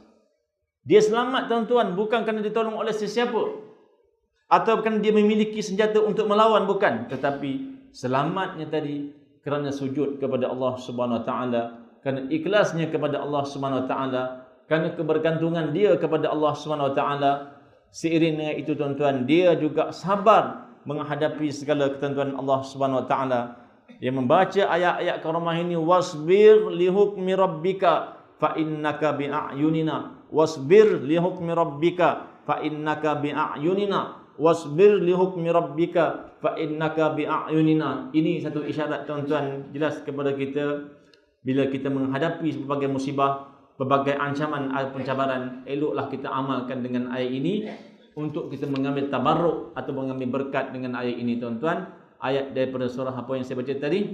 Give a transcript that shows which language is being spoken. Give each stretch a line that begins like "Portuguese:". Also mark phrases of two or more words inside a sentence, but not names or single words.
Malay: Dia selamat tuan-tuan bukan kerana ditolong oleh sesiapa atau kerana dia memiliki senjata untuk melawan, bukan, tetapi selamatnya tadi kerana sujud kepada Allah
Arabic: سبحانه وتعالى,
Malay: kerana ikhlasnya kepada Allah
Arabic: سبحانه وتعالى,
Malay: kerana kebergantungan dia kepada Allah
Arabic: سبحانه وتعالى.
Malay: Seiring dengan itu tuan-tuan, dia juga sabar menghadapi segala ketentuan Allah
Arabic: سبحانه وتعالى.
Malay: Dia membaca ayat-ayat karamah ini,
Arabic: وَاصْبِرْ لِحُكْمِ رَبِّكَ فَإِنَّكَ بِأَعْيُنِنَا، وَاصْبِرْ لِحُكْمِ رَبِّكَ فَإِنَّكَ بِأَعْيُنِنَا، وَاصْبِرْ لِحُكْمِ رَبِّكَ فَإِنَّكَ بِأَعْيُنِنَا. Ini satu isyarat tuan-tuan jelas kepada kita bila kita menghadapi berbagai musibah, berbagai ancaman atau pencabaran, eloklah kita amalkan dengan ayat ini untuk kita mengambil tabarruk atau mengambil berkat dengan ayat ini tuan-tuan. ayat daripada surah apa yang saya baca tadi?